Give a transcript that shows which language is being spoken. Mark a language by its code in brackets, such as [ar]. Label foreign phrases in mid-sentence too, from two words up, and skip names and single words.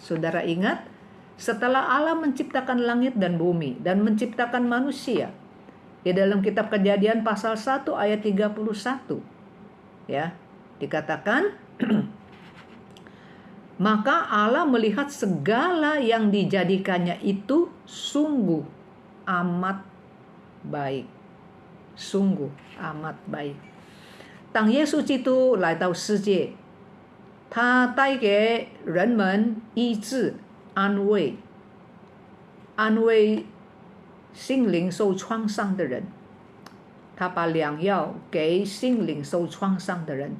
[id] Saudara ingat, setelah Allah menciptakan langit dan bumi dan menciptakan manusia, di dalam kitab Kejadian pasal 1 ayat 31 ya, dikatakan maka Allah melihat segala yang dijadikannya itu sungguh amat baik. Sungguh amat baik. [zh] 当耶稣基督来到世界，他带给人们医治、安慰。安慰心灵受创伤的人，他把良药给心灵受创伤的人。